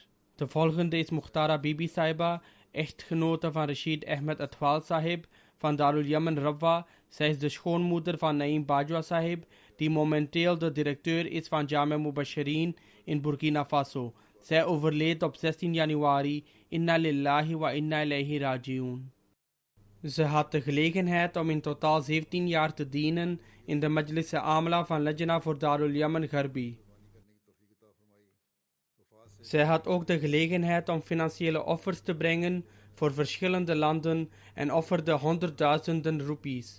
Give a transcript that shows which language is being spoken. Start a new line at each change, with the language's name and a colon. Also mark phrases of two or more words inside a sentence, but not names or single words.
Dutch: De volgende is Mukhtara Bibi Saiba, echtgenote van Rashid Ahmed Atwal Sahib van Darul Yaman Rabwa. Zij is de schoonmoeder van Naeem Bajwa Sahib, die momenteel de directeur is van Jame Mubashirin in Burkina Faso. Zij overleed op 16 januari.
Arabic: إنا لله وإنا إليه راجعون.
Dutch: Ze had de gelegenheid om in totaal 17 jaar te dienen in de Majlis-e-Amla van Lajna voor Darul Yaman Gharbi. Zij had ook de gelegenheid om financiële offers te brengen voor verschillende landen en offerde honderdduizenden roepies.